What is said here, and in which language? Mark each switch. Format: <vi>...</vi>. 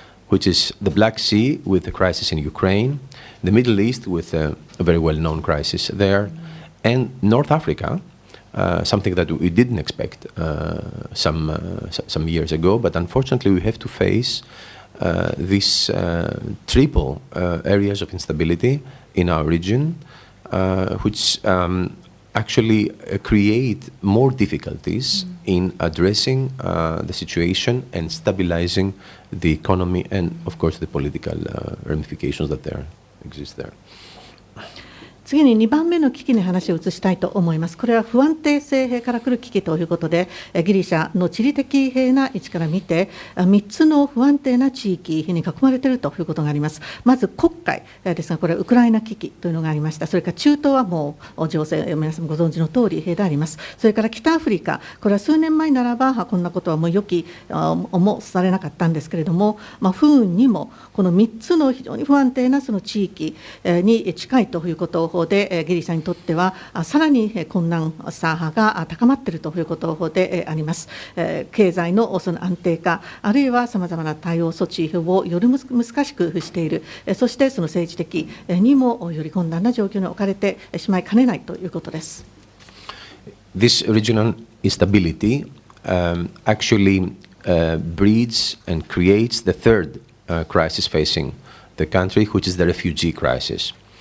<en>which is the Black Sea with the crisis in Ukraine, the Middle East with a very well-known crisis there, and North Africa, something that we didn't expect some years ago, but unfortunately we have to face these triple areas of instability in our region, which actually create more difficulties in addressing the situation and stabilizing the economy and, of course, the political ramifications that exist there.</en> <ja>次に2番目の危機に話を移したいと思います。これは不安定性から来る危機ということで、ギリシャの地理的な位置から見て、3つの不安定な地域に囲まれているということがあります。まず黒海ですが、これはウクライナ危機というのがありました。それから中東はもう情勢、皆さんご存知の通りであります。それから北アフリカ、これは数年前ならばこんなことはもう予期もされなかったんですけれども、不運にもこの3つの非常に不安定なその地域に近いということで、ギリシャにとってはさらに困難さが高まっているということであります。経済のその安定化、あるいはさまざまな対応措置をより難しくしている、そしてその政治的にもより困難な状況に置かれてしまいかねないということです。</ja> <en>This regional instability actually breeds and creates the third crisis facing the country, which is the refugee crisis.</en>